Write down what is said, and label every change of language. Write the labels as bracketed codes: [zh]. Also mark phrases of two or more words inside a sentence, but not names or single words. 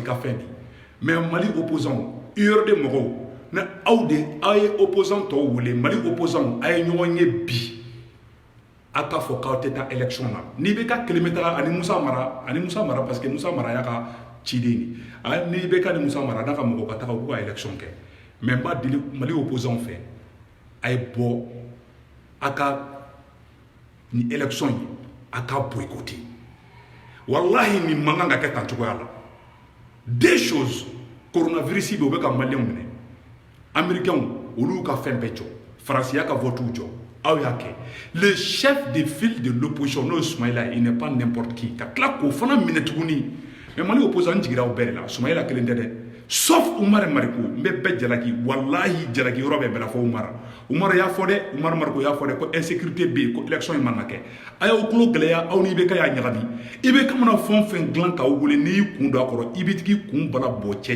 [bm] ka fɛn de mais [fr] Mali opposant [bm] URD mɔgɔw ne aw ye opposant tɔw wele [fr] Mali opposant [bm] a ye ɲɔgɔn ye bi a k'a fɔ k'aw tɛ taa élection na n'i bɛ ka kelen bɛ taga ani Musa Mara parce que Musa Mara y'a ka ciden ye n'i bɛ ka ni Musa Mara n'a ka mɔgɔw ka taga u k'u ka élection kɛ mais n b'a deli [fr] Mali opposant [bm] fɛ a ye bɔ a ka ni élection ye a ka boycotter wallahi nin man kan ka kɛ tan cogoya la [fr] deux choses [bm] coronavirus bɛ o bɛ ka maliyɛnw minɛ américains olu ka fɛn bɛɛ jɔ faransi y'a ka vote jɔ aw y'a kɛ [fr] le chef de file de l'opposition [bm] n'o ye Soumaïla [fr] il n'est pas n'importe qui [bm] ka tila k'o fana minɛ tuguni mais [fr] Mali opposant [bm] n jigira aw bɛɛ de la Soumaïla kelen tɛ dɛ sauf Umar Mariko n bɛ bɛɛ jalaki wallahi jalaki yɔrɔ bɛɛ bɛ la fɔ Umar y'a fɔ dɛ Umar Mariko y'a fɔ dɛ ko insécurité bɛ yen ko élection in man ka kɛ a y'aw tulo gɛlɛya aw ni IBK y'a ɲagami IBK mana fɛn o fɛn dilan k'aw wele n'i y'i kun don a kɔrɔ i bɛ t'i kun bala bɔ cɛ